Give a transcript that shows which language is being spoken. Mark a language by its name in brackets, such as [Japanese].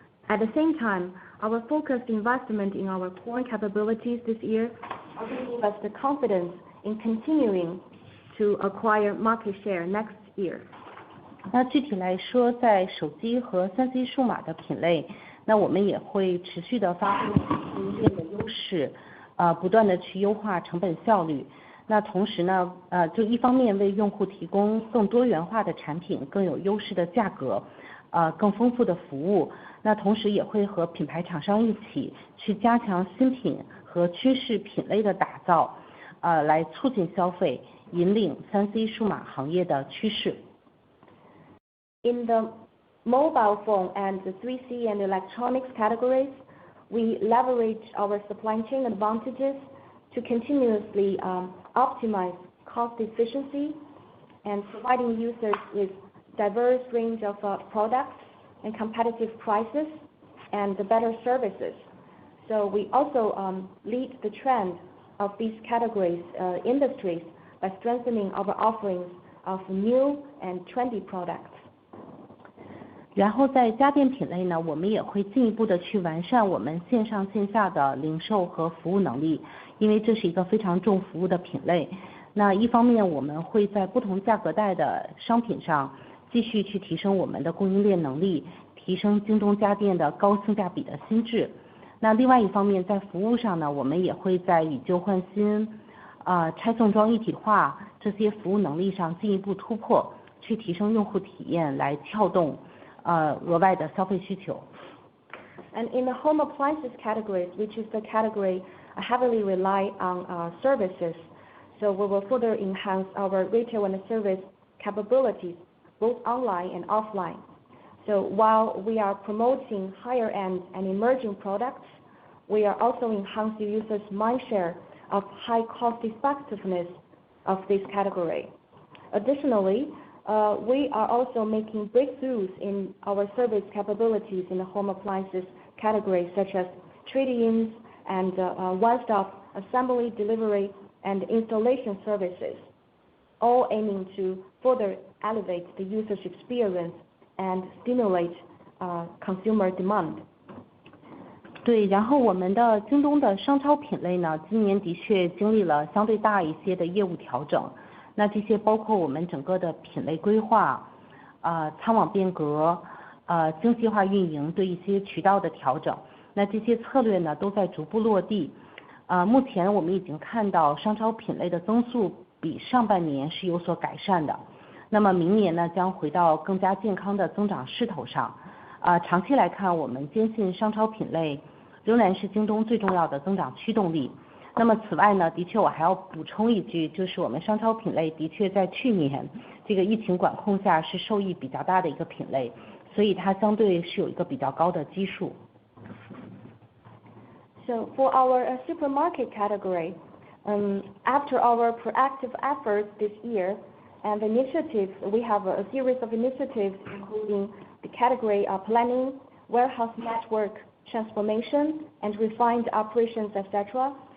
[English] At the same time, our focused investment in our core capabilities this year also give us the confidence in continuing to acquire market share next year. [Chinese] 那具体来说，在手机和3C 数码的品类，那我们也会持续的发挥供应链的优势，不断的去优化成本效率。那同时呢，就一方面为用户提供更多元化的产品，更有优势的价格，更丰富的服务。那同时也会和品牌厂商一起去加强新品和趋势品类的打造，来促进消费，引领3C 数码行业的趋势。 [English] In the mobile phone and the 3C and electronics categories, we leverage our supply chain advantages to continuously optimize cost efficiency and providing users with diverse range of products and competitive prices and better services. So we also lead the trend of these categories industries by strengthening our offerings of new and trendy products. [Chinese] 然后在家电品类呢，我们也会进一步的去完善我们线上线下的零售和服务能力，因为这是一个非常重服务的品类。那一方面我们会在不同价格带的商品上继续去提升我们的供应链能力，提升京东家电的高性价比的心智。那另外一方面，在服务上呢，我们也会在以旧换新、拆送装一体化这些服务能力上进一步突破，去提升用户体验，来撬动额外的消费需求。 [English] And in the home appliances categories, which is the category heavily rely on services, so we will further enhance our retail and service capabilities, both online and offline. So while we are promoting higher end and emerging products, we are also enhancing users' mindshare of high cost effectiveness of this category. Additionally, we are also making breakthroughs in our service capabilities in the home appliances category, such as trade-ins and one-stop assembly, delivery, and installation services, all aiming to further elevate the user's experience and stimulate consumer demand. [Chinese] 对，然后我们的京东的商超品类呢，今年的确经历了相对大一些的业务调整。那这些包括我们整个的品类规划、仓网变革、精细化运营对一些渠道的调整。那这些策略呢，都在逐步落地。目前我们已经看到商超品类的增速比上半年是有所改善的。那么明年呢，将回到更加健康的增长势头上。长期来看，我们坚信商超品类仍然是京东最重要的增长驱动力。那么此外呢，的确我还要补充一句，就是我们商超品类的确在去年这个疫情管控下是受益比较大的一个品类，所以它相对是有一个比较高的基数。 [English] So for our supermarket category, after our proactive efforts this year and initiatives, we have a series of initiatives including the category planning, warehouse network transformation, and refined operations, etc.